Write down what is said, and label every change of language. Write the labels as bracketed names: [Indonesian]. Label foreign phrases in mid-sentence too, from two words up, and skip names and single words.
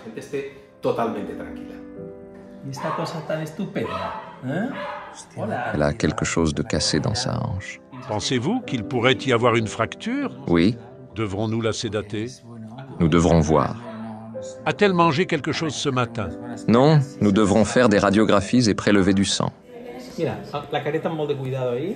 [French] Elle a quelque chose de cassé dans sa hanche. Pensez-vous qu'il pourrait y avoir une fracture? Oui, Devrons-nous la sédater? nous devrons voir. A-t-elle mangé quelque chose ce matin? Non, nous devrons faire des radiographies et prélever du sang. [Catalan] Mira, la careta amb molt de [Spanish] cuidado ahí.